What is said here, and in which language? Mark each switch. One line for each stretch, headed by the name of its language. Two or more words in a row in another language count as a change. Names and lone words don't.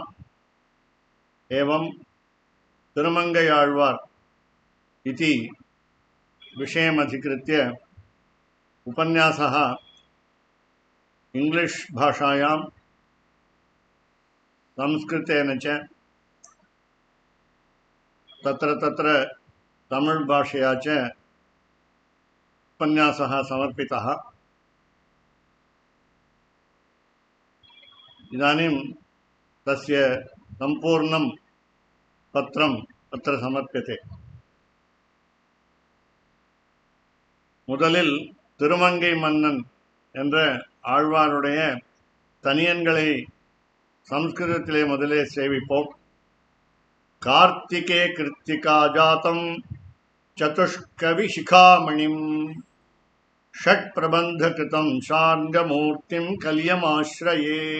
Sanskrit: एवं तिरुमङ्गैयाळ्वार् इति विषयमधिकृत्य उपन्यासः इंग्लिश भाषायां संस्कृतेन च तत्र तत्र तमिळ् भाषया च उपन्यासः समर्पितः। इदानीं तस्य संपूर्णं पत्रं अत्र समर्प्यते।
Tamil: முதலில் திருமங்கை மன்னன் என்ற ஆழ்வாருடைய தனியன்களை சம்ஸ்கிருதத்திலே முதலே சேவிப்போம்.
Sanskrit: कार्त्तिके कृत्तिका जातं चतुष्कवि शिखामणिम् षट् प्रबन्ध कृतं शार्ङ्गमूर्तिं कलियमाश्रये.